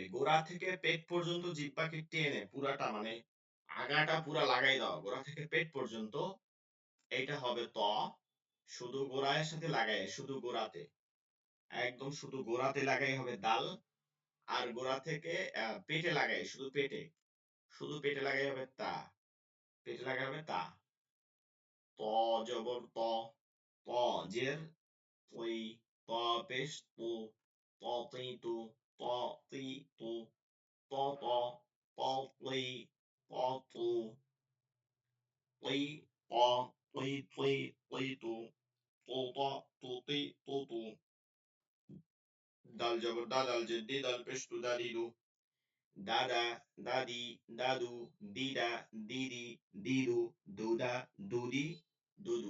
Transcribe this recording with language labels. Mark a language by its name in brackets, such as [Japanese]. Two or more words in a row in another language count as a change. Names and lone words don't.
[Bangla] গোড়া থেকে পেট পর্যন্ত জিহ্বাকে টেনে পুরাটা, মানে আগাটা পুরা লাগাই দাও গোড়া থেকে পেট পর্যন্ত, এইটা হবে ত। শুধু গোড়ায় সাথে লাগাই, শুধু গোড়াতে, একদম শুধু গোড়াতে লাগাই হবে দাল। আর গোড়া থেকে পেটে লাগাই, শুধু পেটে, শুধু পেটে লাগাই হবে তা, পেটে লাগাই হবে তা। ত জবর ত, ত জের ওই, ত পেশ তু, ত তি তু, ত তি তু, ত ত, ত তি, ত তু, তি ত, তি তি, তি তু, তু ত, তু তি, তু তু। দাল জবর দা, দাল জের দি, দাল পেশ তু, দা দি দু, দাদা, দাদি, দাদু, দিদা, দিদি, দিদু, দুদা, দুদি, দুদু।